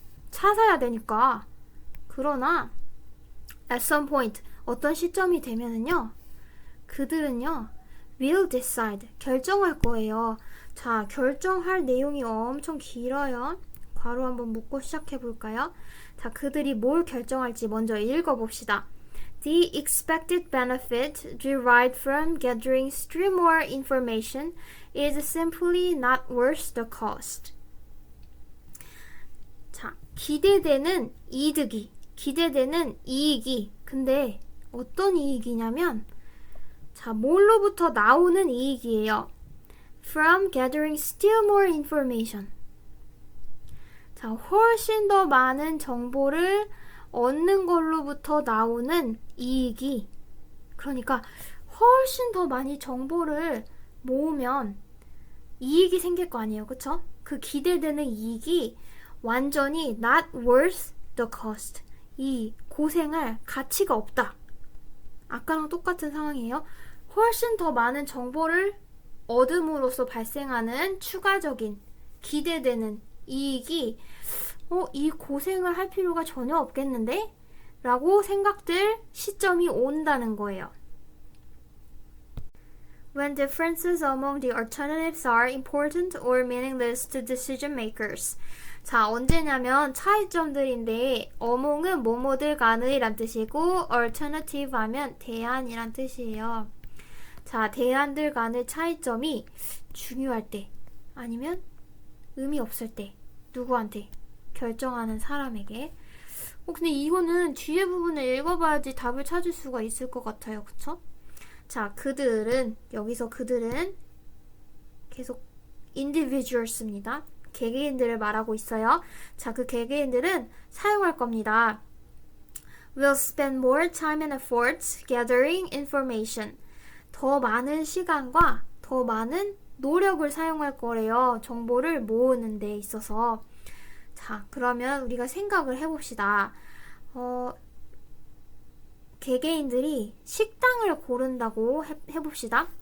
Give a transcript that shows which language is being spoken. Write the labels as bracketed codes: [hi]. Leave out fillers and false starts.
[ko] 차 사야 되니까. 그러나 [en] at some point [ko] 어떤 시점이 되면은요. 그들은요. [en] will decide [ko] 결정할 거예요. 자, 결정할 내용이 엄청 길어요. 괄호 한번 묶고 시작해 볼까요? 자, 그들이 뭘 결정할지 먼저 읽어봅시다. [en] The expected benefit derived from gathering still more information is simply not worth the cost. [ko] 자, 기대되는 이득이, 기대되는 이익이, 근데 어떤 이익이냐면, 자, 뭘로부터 나오는 이익이에요. [en] From gathering still more information. [ko] 자, 훨씬 더 많은 정보를 얻는 걸로부터 나오는 이익이, 그러니까 훨씬 더 많이 정보를 모으면 이익이 생길 거 아니에요. 그쵸? 그 기대되는 이익이 완전히 [en] not worth the cost. [ko] 이 고생할 가치가 없다. 아까랑 똑같은 상황이에요. 훨씬 더 많은 정보를 얻음으로써 발생하는 추가적인 기대되는 이익이 이 고생을 할 필요가 전혀 없겠는데? 라고 생각될 시점이 온다는 거예요. [en] When differences among the alternatives are important or meaningless to decision makers. [ko] 자, 언제냐면 차이점들인데 among은 뭐뭐들 간의 란 뜻이고 alternative 하면 대안이란 뜻이에요. 자, 대안들 간의 차이점이 중요할 때 아니면 의미 없을 때 누구한테? 결정하는 사람에게. 근데 이거는 뒤에 부분을 읽어봐야지 답을 찾을 수가 있을 것 같아요. 그쵸? 자, 그들은, 여기서 그들은 계속 individuals입니다. 개개인들을 말하고 있어요. 자, 그 개개인들은 사용할 겁니다. [en] Will spend more time and effort gathering information. [ko] 더 많은 시간과 더 많은 노력을 사용할 거래요. 정보를 모으는 데 있어서. 자, 그러면 우리가 생각을 해봅시다. 개개인들이 식당을 고른다고 해봅시다.